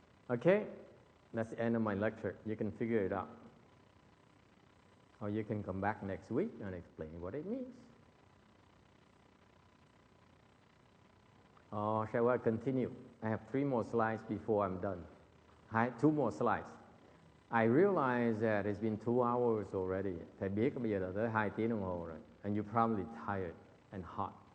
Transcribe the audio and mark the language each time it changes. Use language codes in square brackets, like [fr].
[en] Okay, that's the end of my lecture. You can figure it out. Or you can come back next week and explain what it means. Or shall I continue? I have 3 more slides before I'm done. 2 more slides. I realize that it's been 2 hours already. [vi] Thầy biết bây giờ là tới 2 tiếng đồng hồ rồi. [en] And you're probably tired and hot.